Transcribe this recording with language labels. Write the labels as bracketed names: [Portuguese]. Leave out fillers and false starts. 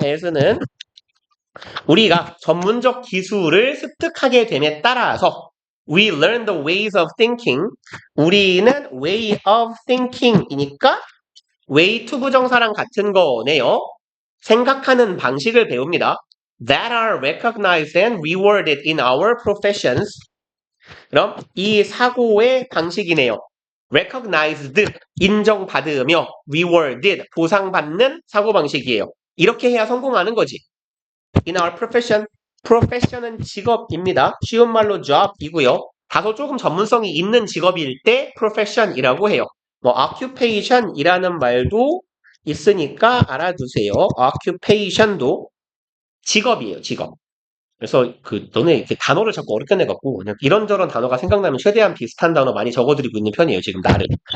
[Korean] as는 우리가 전문적 기술을 습득하게 됨에 따라서 [English] we learn the ways of thinking [Korean] 우리는 way of thinking이니까 way to 부정사랑 같은 거네요. 생각하는 방식을 배웁니다. [English] That are recognized and rewarded in our professions. [Korean] 그럼 이 사고의 방식이네요. recognized, 인정받으며 rewarded, 보상받는 사고방식이에요. 이렇게 해야 성공하는 거지. [English] In our profession, profession은 [Korean] 직업입니다. 쉬운 말로 job이고요. 다소 조금 전문성이 있는 직업일 때 profession이라고 해요. 뭐 occupation이라는 말도 있으니까 알아두세요. occupation도 직업이에요, 직업. 그래서 너네 이렇게 단어를 자꾸 어렵게 내갖고 그냥 이런저런 단어가 생각나면 최대한 비슷한 단어 많이 적어드리고 있는 편이에요, 지금 나름.